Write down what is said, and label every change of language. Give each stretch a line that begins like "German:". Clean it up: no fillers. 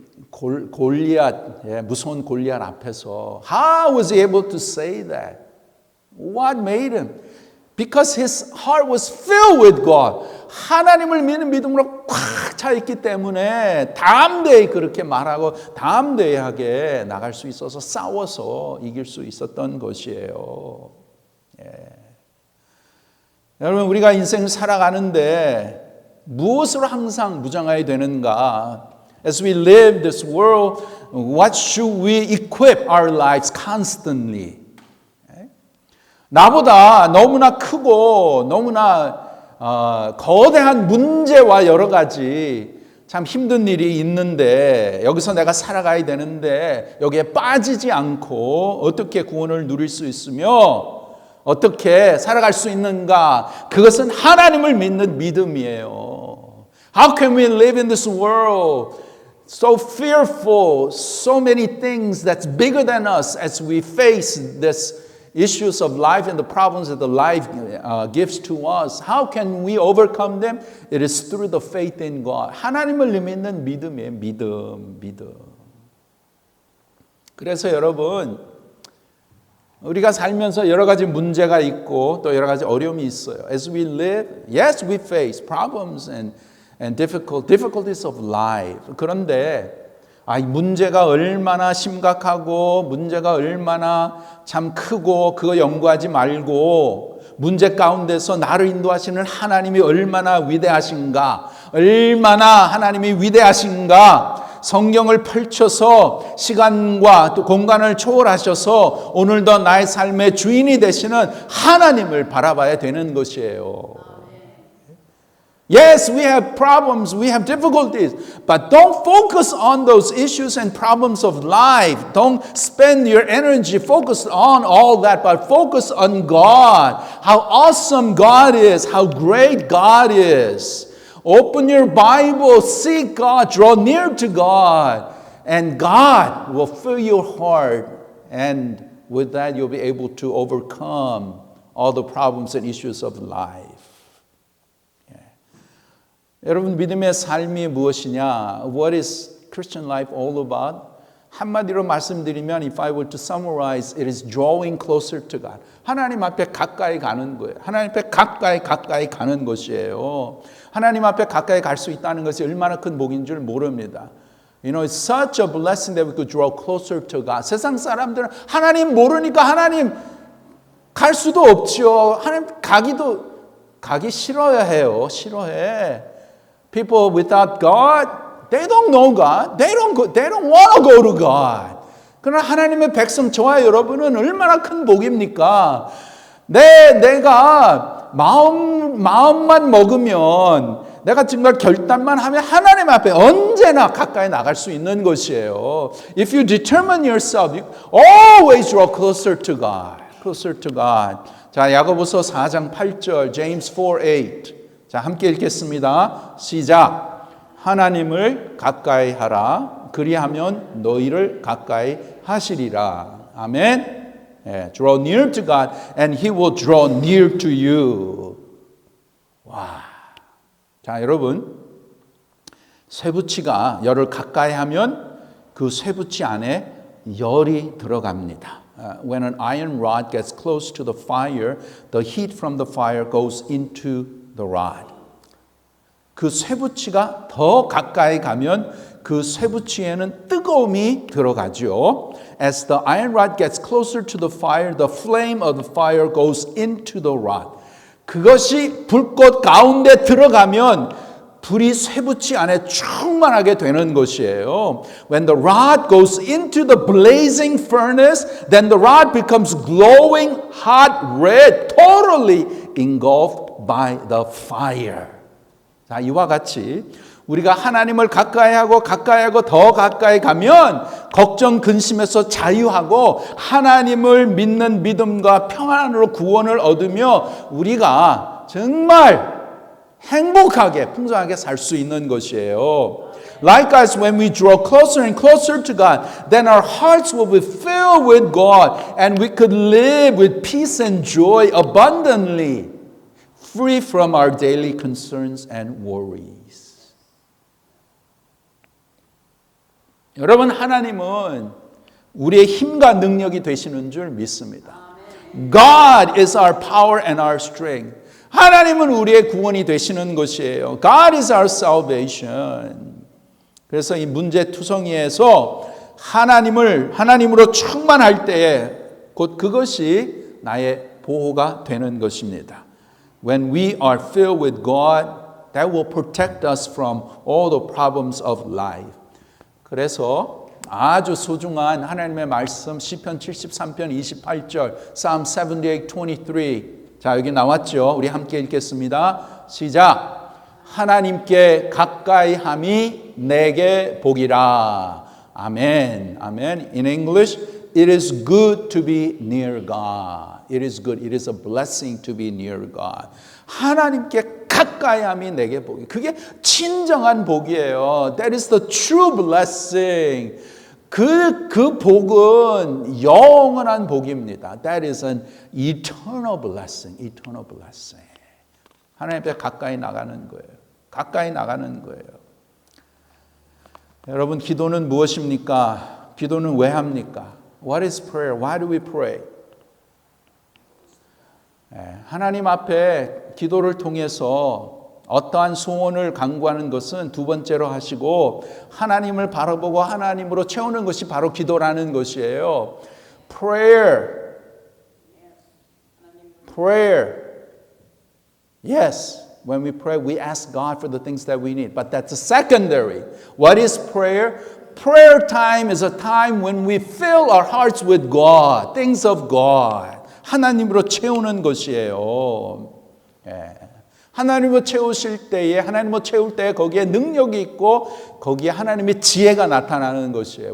Korean: 골리앗, 무서운 골리앗 앞에서
English: How was he able to say that? What made him? Because his heart was filled with God.
Korean: 하나님을 믿는 믿음으로 꽉 차 있기 때문에 담대히 그렇게 말하고 담대하게 나갈 수 있어서 싸워서 이길 수 있었던 것이에요. 여러분 우리가 인생을 살아가는데 무엇으로 항상 무장해야 되는가?
English: As we live this world, what should we equip our lives constantly?
Korean: 나보다 너무나 크고 너무나 거대한 문제와 여러 가지 참 힘든 일이 있는데 여기서 내가 살아가야 되는데 여기에 빠지지 않고 어떻게 구원을 누릴 수 있으며 어떻게 살아갈 수 있는가? 그것은 하나님을 믿는 믿음이에요.
English: How can we live in this world so fearful, so many things that's bigger than us as we face this issues of life and the problems that the life gives to us? How can we overcome them? It is through the faith in God.
Korean: 하나님을 믿는 믿음이에요. 믿음. 그래서 여러분, 우리가 살면서 여러 가지 문제가 있고 또 여러 가지 어려움이 있어요.
English: As we live, yes, we face problems and difficulties of life.
Korean: 그런데 문제가 얼마나 심각하고 문제가 얼마나 참 크고 그거 연구하지 말고 문제 가운데서 나를 인도하시는 하나님이 얼마나 위대하신가, 얼마나 하나님이 위대하신가 성경을 펼쳐서 시간과 또 공간을 초월하셔서 오늘도 나의 삶의 주인이 되시는 하나님을 바라봐야 되는 것이에요.
English: Yes, we have problems, we have difficulties, but don't focus on those issues and problems of life. Don't spend your energy focused on all that, but focus on God. How awesome God is, how great God is. Open your Bible, seek God, draw near to God, and God will fill your heart. And with that, you'll be able to overcome all the problems and issues of life.
Korean: 여러분 믿음의 삶이 무엇이냐?
English: What is Christian life all about?
Korean: 한마디로 말씀드리면
English: if I were to summarize, it is drawing closer to God.
Korean: 하나님 앞에 가까이 가는 거예요. 하나님 앞에 가까이 가는 것이에요. 하나님 앞에 가까이 갈 수 있다는 것이 얼마나 큰 복인 줄 모릅니다.
English: You know, it's such a blessing that we could draw closer to God.
Korean: 세상 사람들은 하나님 모르니까 하나님 갈 수도 없죠. 하나님 가기 싫어해요. 싫어해.
English: People without God, they don't know God. They don't want to go to God.
Korean: 그러나 하나님의 백성 저와 여러분은 얼마나 큰 복입니까? 내가 마음만 먹으면 내가 정말 결단만 하면 하나님 앞에 언제나 가까이 나갈 수 있는 것이에요.
English: If you determine yourself, you always draw closer to God. Closer to God.
Korean: 자, 야고보서 4장 8절, James 4:8. 자, 함께 읽겠습니다. 시작. 하나님을 가까이 하라. 그리하면 너희를 가까이 하시리라. 아멘.
English: Draw near to God and He will draw near to you.
Korean: 와. 자, 여러분. 쇠붙이가 열을 가까이 하면 그 쇠붙이 안에 열이 들어갑니다.
English: When an iron rod gets close to the fire, the heat from the fire goes into the rod.
Korean: 그 쇠붙이가 더 가까이 가면 그 쇠붙이에는 뜨거움이 들어가죠.
English: As the iron rod gets closer to the fire, the flame of the fire goes into the rod.
Korean: 그것이 불꽃 가운데 들어가면 불이 쇠붙이 안에 충만하게 되는 것이에요.
English: When the rod goes into the blazing furnace, then the rod becomes glowing hot red, totally engulfed by the fire.
Korean: 자, 이와 같이 우리가 하나님을 가까이하고 더 가까이 가면 걱정 근심에서 자유하고 하나님을 믿는 믿음과 평안으로 구원을 얻으며 우리가 정말 행복하게 풍성하게 살 수 있는 것이에요.
English: Likewise, when we draw closer and closer to God, then our hearts will be filled with God and we could live with peace and joy abundantly, free from our daily concerns and worries.
Korean: 여러분, 하나님은 우리의 힘과 능력이 되시는 줄 믿습니다.
English: God is our power and our strength.
Korean: 하나님은 우리의 구원이 되시는 것이에요.
English: God is our salvation.
Korean: 그래서 이 문제투성이에서 하나님으로 충만할 때에 곧 그것이 나의 보호가 되는 것입니다.
English: When we are filled with God, that will protect us from all the problems of life.
Korean: 그래서 아주 소중한 하나님의 말씀 시편 73편 28절 Psalm 78:23 자 여기 나왔죠. 우리 함께 읽겠습니다. 시작. 하나님께 가까이 함이 내게 복이라. 아멘. 아멘.
English: In English, it is good to be near God. It is good. It is a blessing to be near God.
Korean: 하나님께 가까이 함이 내게 복이. 그게 진정한 복이에요.
English: That is the true blessing.
Korean: 그 복은 영원한 복입니다.
English: That is an eternal blessing. Eternal blessing.
Korean: 하나님 앞에 가까이 나가는 거예요. 가까이 나가는 거예요. 여러분, 기도는 무엇입니까? 기도는 왜 합니까?
English: What is prayer? Why do we pray?
Korean: 하나님 앞에 기도를 통해서 어떠한 소원을 간구하는 것은 두 번째로 하시고 하나님을 바라보고 하나님으로 채우는 것이 바로 기도라는 것이에요.
English: Prayer. Yes, when we pray, we ask God for the things that we need. But that's secondary. What is prayer? Prayer time is a time when we fill our hearts with God, things of God.
Korean: 하나님으로 채우는 것이에요. 하나님으로 채우실 때에 하나님으로 채울 때 거기에 능력이 있고 거기에 하나님의 지혜가 나타나는 것이에요.